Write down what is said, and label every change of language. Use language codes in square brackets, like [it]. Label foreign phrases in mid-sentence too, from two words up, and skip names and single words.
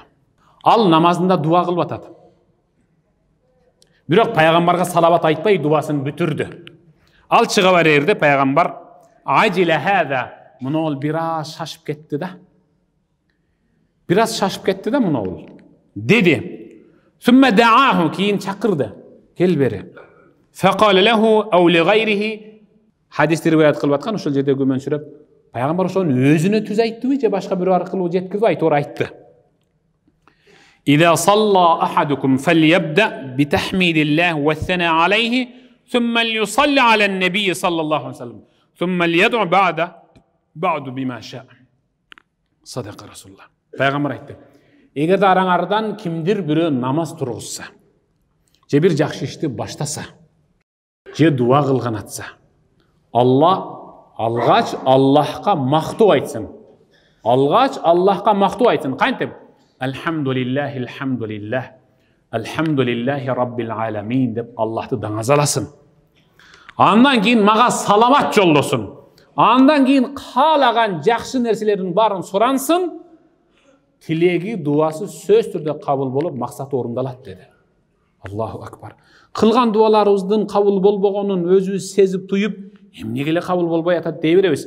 [ky] Ал намазында дуа кылып атат. Бирок пайгамбарга салават айтпай дуасын бүтүрдү. Ал чыга берерде пайгамбар [ar] "عجل هذا", [ky] мунол бираз шашып кетти да. Бираз шашып кетти да мунол. Деди. [ar] ثم دعاه, [ky] кийин чакырды. Кел бери. [ar] فقال له أو لغيره. [ky] Хадисти риваят кылып аткан, ошол жерде күмөнсүрөп, пайгамбар ошону өзүнө түз айтты же башка бирөө аркылуу жеткизип айтып айтты. [ar] "إذا صلى أحدكم فليبدأ بتحميد الله وثناء عليه، ثم ليصل على النبي صلى الله عليه وسلم، ثم ليدع بعد بما شاء." صدق رسول الله. [ky] Пайгамбар айтты. Эгерде араңардан кимдир бирөө намаз тургузса, же бир жакшы ишти баштаса, же дуа кылган атса, алгач Аллахка мактуу айтсын. Алгач Аллахка мактуу айтсын. Кантип? [ar] الحمد لله الحمد لله. الحمد لله رب العالمين [ky] деп Аллахты даңазаласын. Андан кийин мага саламат жолдосун. Андан кийин каалаган жакшы нерселердин баарын сурансын. Тилеги, дуасы сөз түрдө кабыл болуп, максаты орундалат деди. [ar] الله أكبر. [ky] Кылган дуаларыбыздын кабыл болбогонун өзүбүз сезип туюп, эмнеге эле кабыл болбой атат дей беребиз.